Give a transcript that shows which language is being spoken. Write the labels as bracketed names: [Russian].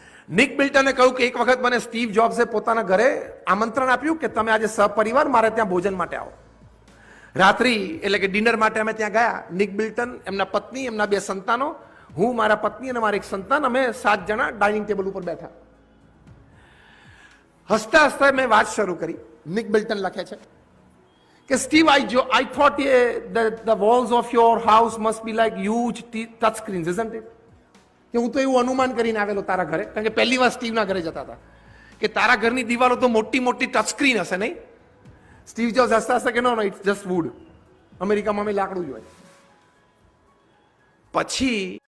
[Gujarati] Nick બિલ્ટને કહ્યું કે એક વખત મને સ્ટીવ જોબ્સે પોતાના ઘરે આમંત્રણ આપ્યું કે તમે આજે સહપરિવાર મારે ત્યાં ભોજન માટે આવો. રાત્રિ એટલે કે ડિનર માટે અમે ત્યાં ગયા. નિક બિલ્ટન, એમના પત્ની, એમના 2 સંતાનો, હું, મારા પત્ની અને મારા એક સંતાન, અમે 7 જણા ડાઇનિંગ ટેબલ ઉપર બેઠા. હસતા હસતા મેં વાત શરૂ કરી. [English] Nick Bilton [Gujarati] લખે છે કે [English] Steve, I thought the walls of your house must be like huge touch screens, isn't it? [Gujarati] કે હું તો એવું અનુમાન કરીને આવેલો તારા ઘરે, કારણ કે પહેલી વાર સ્ટીવના ઘરે જતા હતા, કે તારા ઘરની દિવાલો તો મોટી મોટી ટચ સ્ક્રીન હશે નહીં? સ્ટીવ જોબ્સ હસતા હસતા કે [English] No, it's just wood. [Gujarati] અમેરિકામાં અમે લાકડું જ હોય. પછી